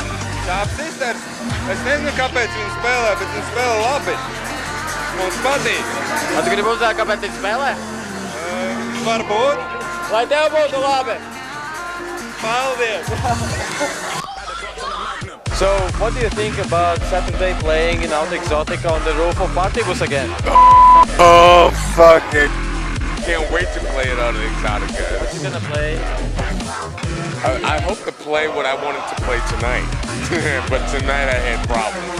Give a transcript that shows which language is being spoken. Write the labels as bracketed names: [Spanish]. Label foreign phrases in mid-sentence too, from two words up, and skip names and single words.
[Latvian] Dub Sisters? Es nezinu, kāpēc viņi spēlē, bet viņi spēlē labi. Mums patīk. Tu gribi uzzināt, kāpēc viņi spēlē? Varbūt. Lai tev būtu labi. Paldies. [English] So, what do you think about Saturday playing in Auto Exotica on the roof of Partybus again? Oh, fuck it. Can't wait to play it on an Exotica. What you gonna play? I hope to play what I wanted to play tonight. But tonight I had problems.